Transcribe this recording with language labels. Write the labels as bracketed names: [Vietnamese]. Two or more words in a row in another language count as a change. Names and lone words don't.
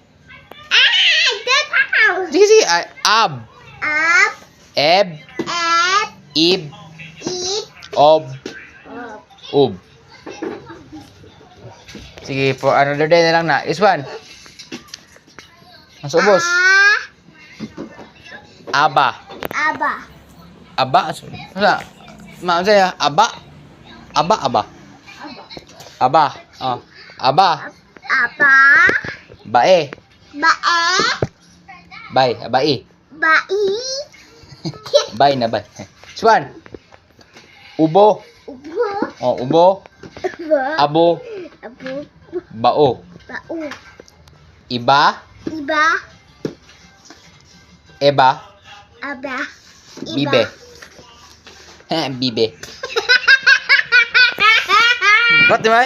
[Filipino] Sige. Ab. Eb. Ib. Ob. Ub. Sige, [English] for another day [Filipino] na lang na. [English] This one. [Indonesian] Masuk bos. Aba. Aba. Maaf saya. Aba. Aba. Oh. Aba. Bae. Bay. Bae. Bay na bay. Swan. Ubo. Oh, ubo. Abo. Bao. Iba. Eba. Bibe. Bibe. [Filipino] Ba't di ba?